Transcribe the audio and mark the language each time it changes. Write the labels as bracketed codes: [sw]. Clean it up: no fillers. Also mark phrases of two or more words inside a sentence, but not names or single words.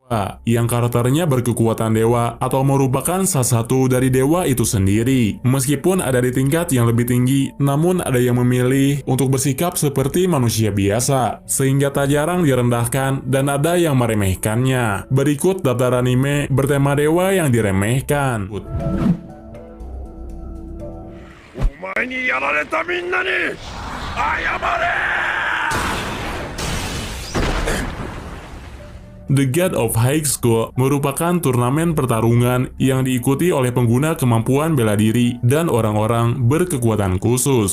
[id] yang karakternya berkekuatan dewa atau merupakan salah satu dari dewa itu sendiri. Meskipun ada di tingkat yang lebih tinggi, namun ada yang memilih untuk bersikap seperti manusia biasa, sehingga tak jarang direndahkan dan ada yang meremehkannya. Berikut daftar anime bertema dewa yang diremehkan. [ja] お前にやられたみんなに謝れ。 [id] The God of High School merupakan turnamen pertarungan yang diikuti oleh pengguna kemampuan bela diri dan orang-orang berkekuatan khusus.